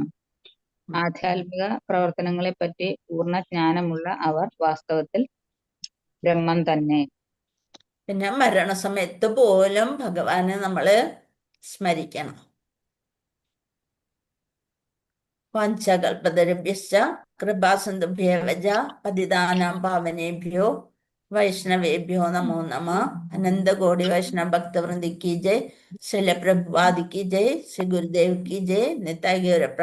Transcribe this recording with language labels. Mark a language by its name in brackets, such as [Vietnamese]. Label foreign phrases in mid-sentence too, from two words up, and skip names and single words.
[Malayalam] ആധ്യാത്മിക പ്രവർത്തനങ്ങളെ പറ്റി പൂർണ്ണ ജ്ഞാനമുള്ള അവർ വാസ്തവത്തിൽ ബ്രഹ്മം തന്നെ. പിന്നെ മരണസമയത്ത് പോലും ഭഗവാനെ നമ്മള് സ്മരിക്കണം. [Sanskrit] वाञ्छाकल्पतरुभ्यश्च कृपासिन्धुभ्येव पतितानां पावनेभ्यो वैष्णवेभ्यो नमो नमः. [Hindi] अनन्तकोटि वैष्णव भक्तवृन्दी की जय. शैल प्रभुपादी की जय. श्री गुरुदेव की जय. निताई गौर